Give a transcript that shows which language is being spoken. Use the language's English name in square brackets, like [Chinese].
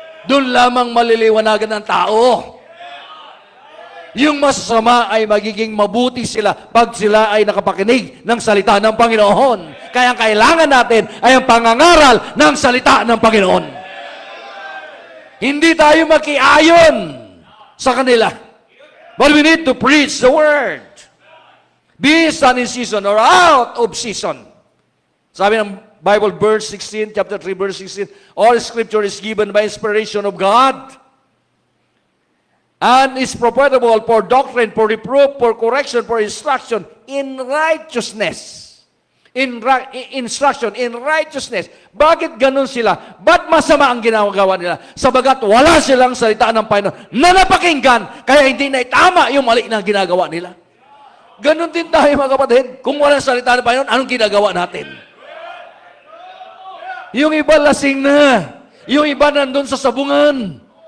[Filipino] Doon lamang maliliwanagan ng tao. Yung masasama ay magiging mabuti sila pag sila ay nakapakinig ng salita ng Panginoon. Kaya ang kailangan natin ay ang pangangaral ng salita ng Panginoon. Hindi tayo makiayon sa kanila. [English] But we need to preach the word. Be sun in season or out of season. [Filipino] Sabi ng [English] Bible, verse 16, chapter 3, verse 16, all scripture is given by inspiration of God and is profitable for doctrine, for reproof, for correction, for instruction in righteousness. Instruction in righteousness. [Filipino] Bakit ganun sila? Ba't masama ang ginagawa nila? Sabagat wala silang salita ng Panginoon na napakinggan, kaya hindi na itama yung mali na ginagawa nila. Ganun din tayo mga kapatid. Kung walang salita ng Panginoon, anong ginagawa natin? Yung iba lasing na. Yung iba nandun sa sabungan.